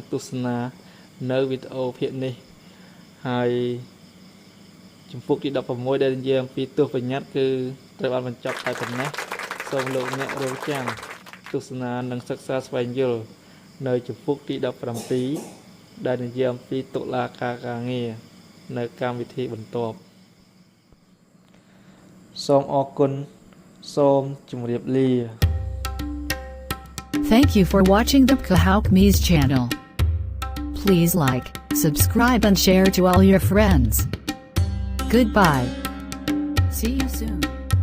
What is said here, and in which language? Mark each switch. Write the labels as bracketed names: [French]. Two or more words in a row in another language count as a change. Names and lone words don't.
[Khmer] ទស្សនានៅវីដេអូភាគនេះហើយជំពូកទី16ដែលនិយាយអំពីទោសបញ្ញត្តិគឺត្រូវបានបញ្ចប់តែប៉ុណ្ណេះសូមលោកអ្នករងចាំទស្សនានិងសិក្សាស្វែងយល់នៅជំពូកទី17ដែលនិយាយអំពីតុលាការការងារនៅកម្មវិធីបន្ទាប់សូមអរគុណសូមជម្រាបលា [English] Thank you for watching the Kahouk Mees channel. Please like, subscribe and share to all your friends. Goodbye. See you soon.